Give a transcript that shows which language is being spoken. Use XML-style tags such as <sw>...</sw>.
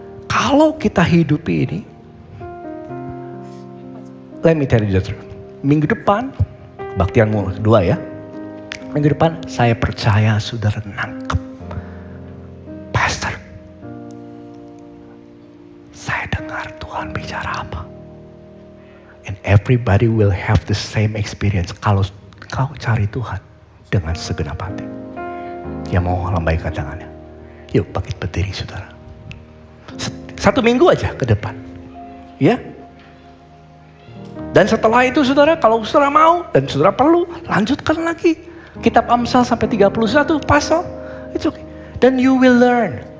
<id>Kalau kita hidupi ini,</id> <en>let me tell you the truth.</en> <id>Minggu depan, kebaktianmu 2 ya. Minggu depan, saya percaya saudara nangkep. Pastor, saya dengar Tuhan bicara apa.</id> <en>And everybody will have the same experience.</en> <id>Kalau kau cari Tuhan dengan segenap hati. Yang mau lambaikan tangannya. Yuk bangkit berdiri saudara. 1 minggu aja ke depan. Ya. Dan setelah itu saudara, kalau saudara mau dan saudara perlu, lanjutkan lagi. Kitab Amsal sampai 31 pasal.</id> <en>It's okay.</en> <id>Dan</id> <en>you will learn.</en>